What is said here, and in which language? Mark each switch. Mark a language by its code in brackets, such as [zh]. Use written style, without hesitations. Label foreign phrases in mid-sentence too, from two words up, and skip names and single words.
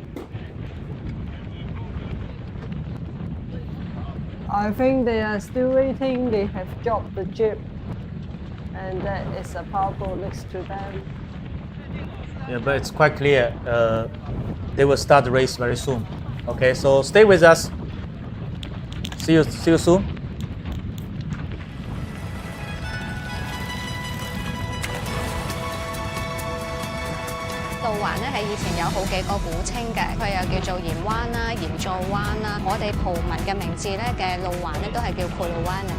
[en] I think they are still waiting. They have dropped the jeep, and that is a power boat next to them. Yeah, but it's quite clear they will start the race very soon. Okay, so stay with us. See you soon. [yue] 路環咧係以前有好幾個古稱嘅，佢又叫做鹽灣啦、鹽座灣啦。我哋葡文嘅名字咧嘅路環咧都係叫庫路灣啊。